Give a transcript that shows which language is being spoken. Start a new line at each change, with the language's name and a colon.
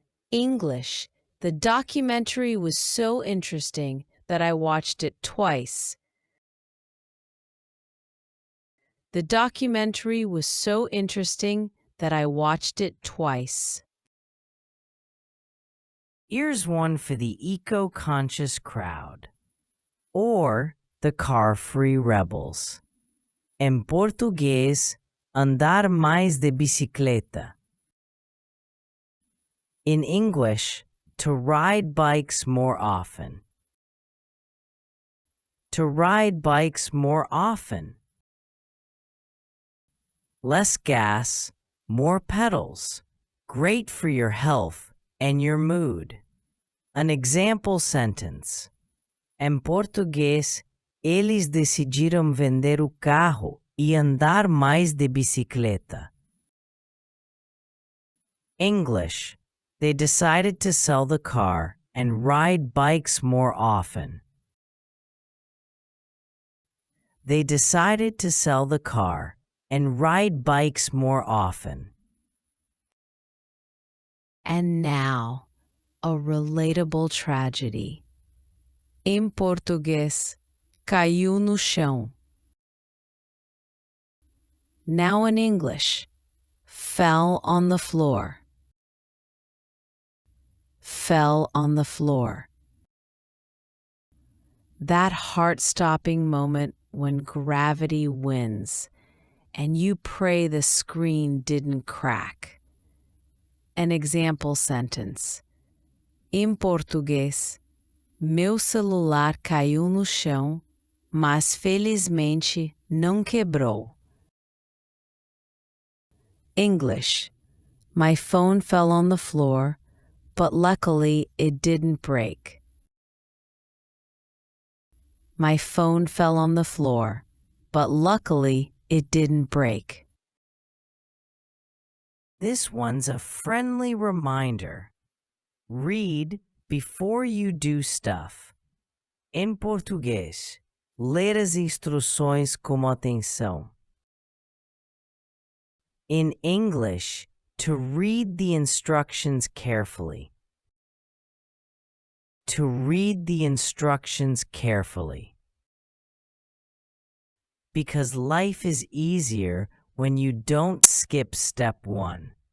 English: English. The documentary was so interesting that I watched it twice. The documentary was so interesting that I watched it twice. Here's one for the eco-conscious crowd, or the car-free rebels.
Portuguese: Em português, andar mais de bicicleta.
English: In English, to ride bikes more often. To ride bikes more often. Less gas, more pedals. Great for your health and your mood. An example sentence.
Portuguese: Em português, eles decidiram vender o carro e andar mais de bicicleta.
English: English. They decided to sell the car and ride bikes more often. They decided to sell the car and ride bikes more often. And now, a relatable tragedy.
Portuguese: Em português, caiu no chão.
English: Now in English, fell on the floor. Fell on the floor. That heart-stopping moment when gravity wins and you pray the screen didn't crack. An example sentence.
Portuguese: Em português, meu celular caiu no chão, mas felizmente não quebrou.
English: English. My phone fell on the floor, but luckily it didn't break. My phone fell on the floor, but luckily it didn't break. This one's a friendly reminder. Read before you do stuff.
Portuguese: Em português, ler as instruções com atenção.
English: In English, to read the instructions carefully. To read the instructions carefully. Because life is easier when you don't skip step 1.